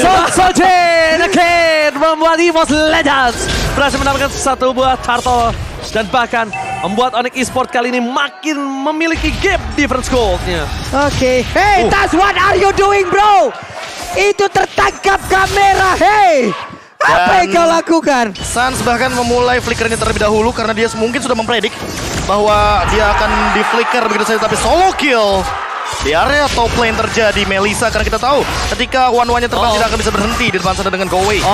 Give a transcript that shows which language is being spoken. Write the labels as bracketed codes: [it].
[id] Sutsujin again membuat EVOS Legends berhasil mendapatkan satu buah turtle dan bahkan membuat Onyx Esports kali ini makin memiliki gap difference gold-nya. Oke. [en] Hey Tas, what are you doing bro? [id] Itu tertangkap kamera, hey! Apa yang kau lakukan? Sans bahkan memulai flickernya terlebih dahulu karena dia mungkin sudah mempredik bahwa dia akan di flicker begitu saja, tapi solo kill. Di area top lane terjadi Melissa karena kita tahu ketika one-one-nya terbang tidak akan bisa berhenti di depan sana dengan Go Away.